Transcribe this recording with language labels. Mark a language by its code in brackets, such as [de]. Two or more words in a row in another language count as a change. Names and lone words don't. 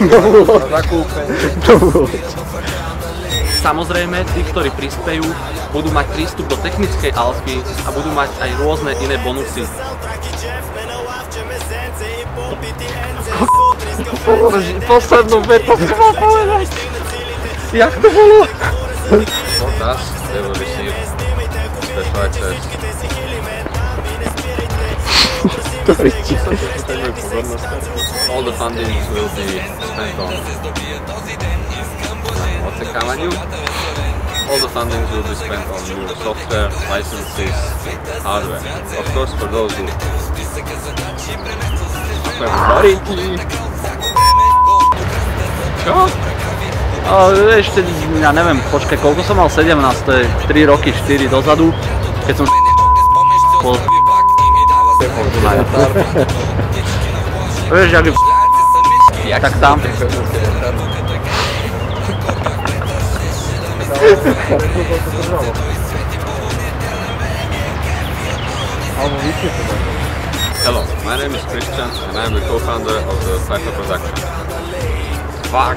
[sk] Samozrejme, tí, ktorí prispejú, budú mať prístup do technickej alfy a budú mať aj rôzne iné bonusy. Poslednú vetu si mal povedať. Jak to bolo? [en] For us, they will receive special access. All the fundings will be spent on očekávaniu. All the fundings will be spent on new software, licenses, hardware. Of course, for those who [sk] Čo? Ešte, ja neviem, počkaj, koľko som mal? 17, to je 3 roky, 4 dozadu, keď som bol na jatar. Vieš, jak tak tam. [en] Hello, my name is Christian and I am the co-founder of the Fajpa Production. Fuck!